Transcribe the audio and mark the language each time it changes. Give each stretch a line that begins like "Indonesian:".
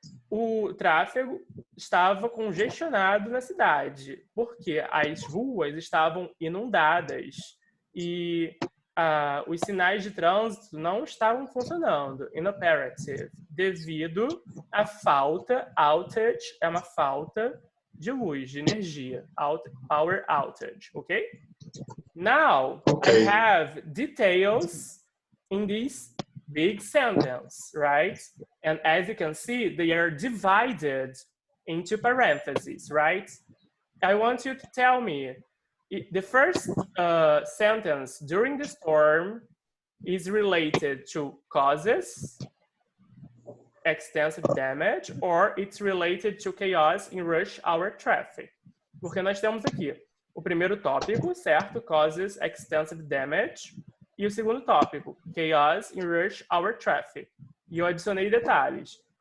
Portuguese: O tráfego estava congestionado na cidade, porque as ruas estavam inundadas e os sinais de trânsito não estavam funcionando, inoperative, devido à falta, outage é uma falta de luz, de energia, power outage, ok?
English: Now, I have details in this big sentence, right? And as you can see, they are divided into parentheses, right? I want you to tell me, the first sentence, during the storm, is related to causes, extensive damage, or it's related to chaos in rush hour traffic.
Portuguese: Porque nós temos aqui o primeiro tópico, certo?
English: Causes extensive damage.
Portuguese: E o segundo tópico,
English: chaos in rush hour traffic.
Portuguese: E eu adicionei detalhes.